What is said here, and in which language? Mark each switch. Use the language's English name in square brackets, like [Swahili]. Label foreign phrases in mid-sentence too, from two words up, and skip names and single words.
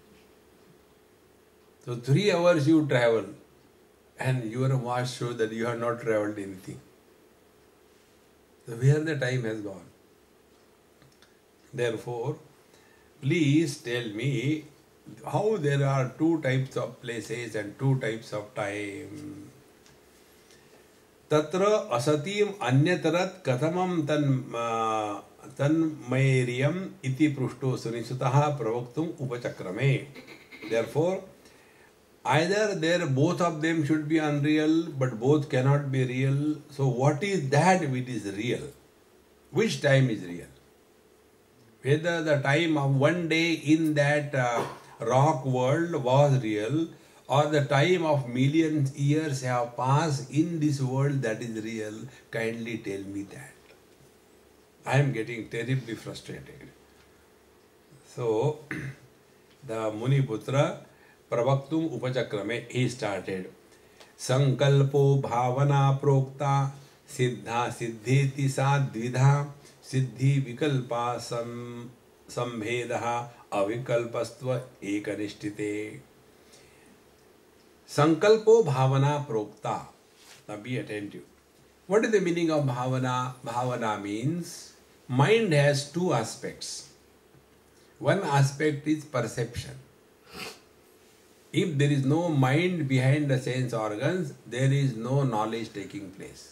[English] So 3 hours you travel, and your watch shows that you have not traveled anything. So where the time has gone? Therefore, please tell me how there are two types of places and two types of time. [Sanskrit] तत्र असतिम् अन्यतरत् कतमम् तन्मैरियम् इति पृष्टो सुनिसुतः प्रवक्तुम् उपचक्रमे. [English] Therefore, either there both of them should be unreal, but both cannot be real. So what is that which is real? Which time is real? Whether the time of one day in that rock world was real, or the time of millions years have passed in this world that is real, kindly tell me that. I am getting terribly frustrated. So, the [Sanskrit] मुनिपुत्र प्रवक्तुम् उपचक्रमे, [English] he started. [Sanskrit] सङ्कल्पो भावना प्रोक्ता सिद्ध सिद्धेति सद्विधा सिद्धि विकल्प सम्भेदः अविकल्पस्त्व एकनिष्ठिते. सङ्कल्पो भावना प्रोक्ता. [English] Now be attentive. What is the meaning of bhavana? Bhavana means mind has two aspects. One aspect is perception. If there is no mind behind the sense organs, there is no knowledge taking place.